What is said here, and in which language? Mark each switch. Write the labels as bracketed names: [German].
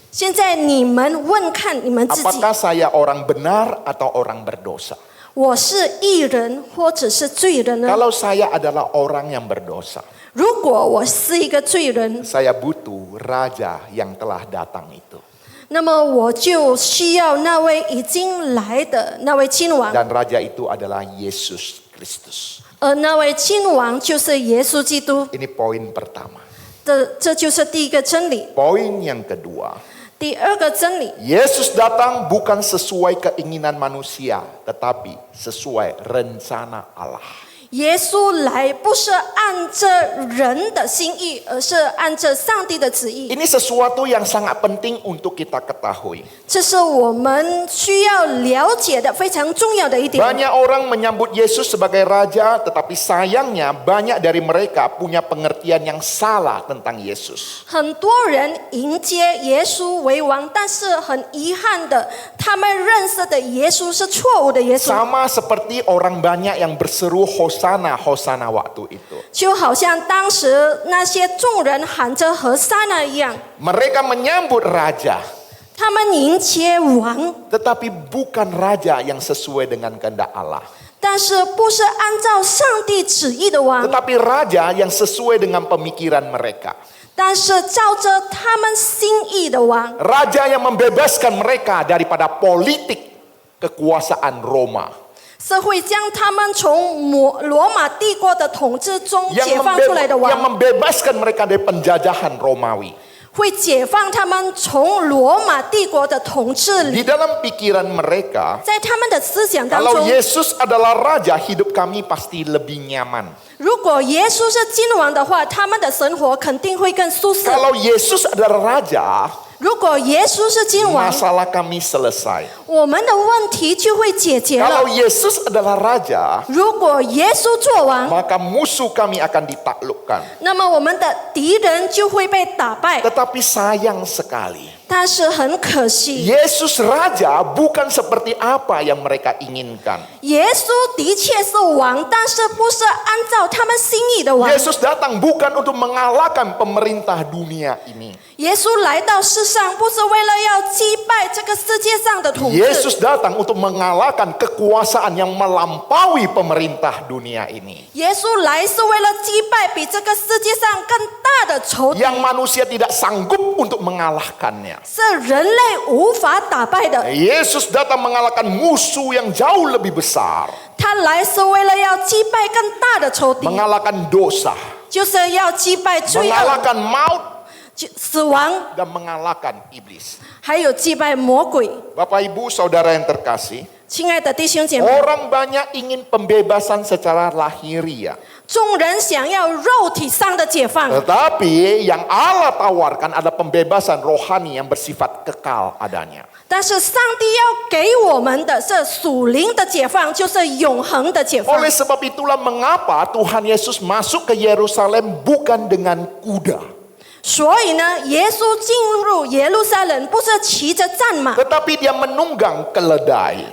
[Chinese] 现在你们问看你们自己， [Indonesian] Apakah saya orang benar atau orang berdosa? [Chinese] 我是义人或者是罪人呢？ [Indonesian] Kalau saya adalah orang yang berdosa, [Chinese] 如果我是一个罪人， [Indonesian] saya butuh raja yang telah datang itu. [Chinese] 那么我就需要那位已经来的那位君王， [Indonesian] Dan raja itu adalah Yesus Kristus. [Chinese] 而那位君王就是耶稣基督。 [Indonesian] Ini poin pertama. [Chinese] 这就是第一个真理。 [Indonesian] Poin yang kedua, [Chinese] 第二个真理， [Indonesian] Yesus datang bukan sesuai keinginan manusia, tetapi sesuai rencana Allah. [Chinese] 耶稣来不是按着人的心意，而是按着上帝的旨意。 [Indonesian] Ini sesuatu yang sangat penting untuk kita ketahui. [Chinese] 这是我们需要了解的非常重要的一点。 [Indonesian] Banyak orang menyambut Yesus sebagai raja, tetapi sayangnya banyak dari mereka punya pengertian yang salah tentang Yesus. [Chinese] 很多人迎接耶稣为王，但是很遗憾的，他们认识的耶稣是错误的耶稣。 [Indonesian] Sama seperti orang banyak yang berseru Hosana, Hosana waktu itu. [Chinese] 就好像当时那些众人喊着和撒那一样， [Indonesian] Mereka menyambut raja, [Chinese] 他们迎接王， [Indonesian] tetapi bukan raja yang sesuai dengan kehendak Allah. [Chinese] 但是不是按照上帝旨意的王， [Indonesian] Tetapi raja yang sesuai dengan pemikiran mereka. [Chinese] 但是照着他们心意的王， [Indonesian] Raja yang membebaskan mereka daripada politik kekuasaan Roma. [Chinese] 是会将他们从罗马帝国的统治中 [Indonesian] Yang [Chinese] 解放出来的 [Indonesian] yang [Chinese] 王， [Indonesian] membebaskan mereka dari penjajahan Romawi. [Chinese] 会解放他们从罗马帝国的统治里。 [Indonesian] Di dalam pikiran mereka, [Chinese] 在他们的思想当 [Indonesian] kalau [Chinese] 中， [Indonesian] Yesus adalah raja, hidup kami pasti lebih nyaman. [Chinese] 如果耶稣是君王的话，他们的生活肯定会更舒适。 [Indonesian] Kalau Yesus adalah raja, [Chinese] 如果耶稣是君王， [Indonesian] masalah kami selesai. [Chinese] 我们的问题就会解决 [Indonesian] Kalau [Chinese] 了。 [Indonesian] Yesus adalah raja, [Chinese] 如果耶稣做王， [Indonesian] maka musuh kami akan ditaklukkan. [Chinese] 那么我们的敌人就会被打败。 [Indonesian] Tetapi sayang sekali, [Chinese] 但是很可惜， [Indonesian] Yesus raja bukan seperti apa yang mereka inginkan. [Chinese] 耶稣的确是王，但是不是按照他们心意的王。 [Indonesian] Yesus datang bukan untuk mengalahkan pemerintah dunia ini. [Chinese] 耶稣来到世上，不是为了要击败这个世界上的统治。 [Indonesian] Yesus datang untuk mengalahkan kekuasaan yang melampaui pemerintah dunia ini. [Chinese] 耶稣来是为了击败比这个世界上更大的仇敌， [Indonesian] Yang manusia tidak sanggup untuk mengalahkannya. [Chinese] 是人类无法打败的。 [Indonesian] Yesus datang mengalahkan musuh yang jauh lebih besar. [Chinese] 他来是为了要击败更大的仇敌， [Indonesian] Mengalahkan dosa, [Chinese] 就是要击败罪恶、 [Indonesian] mengalahkan maut, [Chinese] 死亡， [Indonesian] dan mengalahkan iblis. [Chinese] 还有击败魔鬼。 [Indonesian] Bapak Ibu Saudara yang terkasih, [Chinese] 亲爱的弟兄姐妹， [Indonesian] orang banyak ingin pembebasan secara lahiriah. [Chinese] 众人想要肉体上的解放， [Indonesian] Tetapi yang Allah tawarkan adalah pembebasan rohani yang bersifat kekal adanya. [Chinese] 但是上帝要给我们的是属灵的解放，就是永恒的解放。 [Indonesian] Oleh sebab itulah mengapa Tuhan Yesus masuk ke Yerusalem bukan dengan kuda, [Chinese] 所以呢，耶稣进入耶路撒冷不是骑着战马， [Indonesian] tetapi dia menunggang keledai.